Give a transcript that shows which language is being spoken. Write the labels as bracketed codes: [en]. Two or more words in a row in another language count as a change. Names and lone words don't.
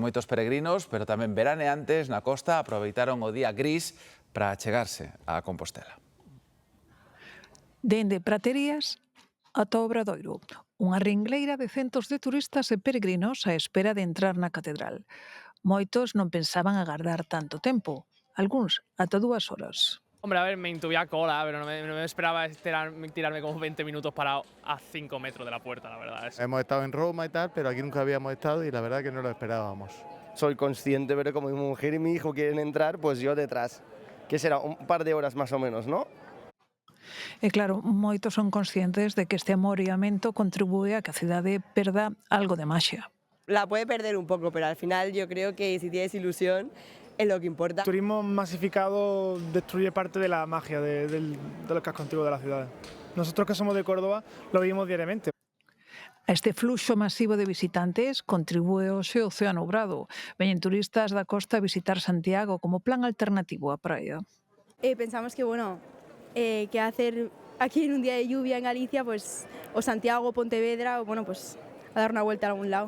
[gl] Moitos peregrinos, pero tamén veraneantes na costa aproveitaron o día gris para achegarse á Compostela. Dende Praterías ata Obradoiro, unha ringleira de centos de turistas e peregrinos á espera de entrar na catedral. Moitos non pensaban agardar tanto tempo, algúns ata 2 horas. [es] Hombre, a ver, me intuía cola, pero no me esperaba tirarme como 20 minutos parado a 5 metros de la puerta, la verdad. Hemos estado en Roma y tal, pero aquí nunca habíamos estado y la verdad que no lo esperábamos. Soy consciente, pero como mi mujer y mi hijo quieren entrar, pues yo detrás. Que será un par de horas más o menos, ¿no? [gl] E claro, moitos son conscientes de que este amoreamento contribúe a que a cidade perda algo de maxia. [es] La puede perder un poco, pero al final yo creo que si tienes ilusión es lo que importa. El turismo masificado destruye parte de la magia del casco antiguo de la ciudad. Nosotros que somos de Córdoba lo vivimos diariamente. [gl] A este fluxo masivo de visitantes contribúe hoxe o Océano Obrado. Veñen turistas da costa a visitar Santiago como plan alternativo á praia. [es] Pensamos que, bueno, que hacer aquí en un día de lluvia en Galicia, pues, o Santiago, Pontevedra, o bueno, pues a dar una vuelta a algún lado.